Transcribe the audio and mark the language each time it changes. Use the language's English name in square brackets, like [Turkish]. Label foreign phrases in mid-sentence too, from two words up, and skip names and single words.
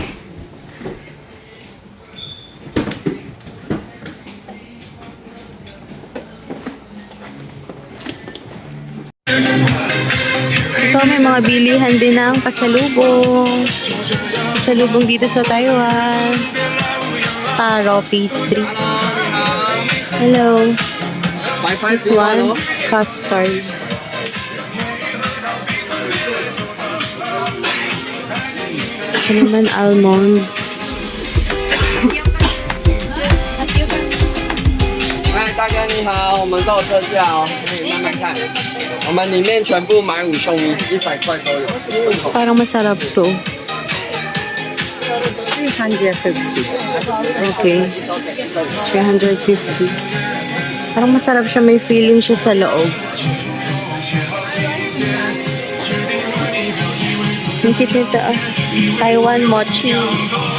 [Filipino] Ito, may mga bilihan din ng pasalubong. Pasalubong dito sa Taiwan. [English] Taro pastry. Hello. This one, custard. [Filipino] Ito naman, almond. [Chinese] 哎，大哥你好，我们都有特价哦，可以慢慢看。我们里面全部买5送1，100块都有，10份口。 [Filipino] Parang masarap to. 350. Okay. 350. Parang masarap siya. May feeling siya sa loob. Ang cute nito, ah.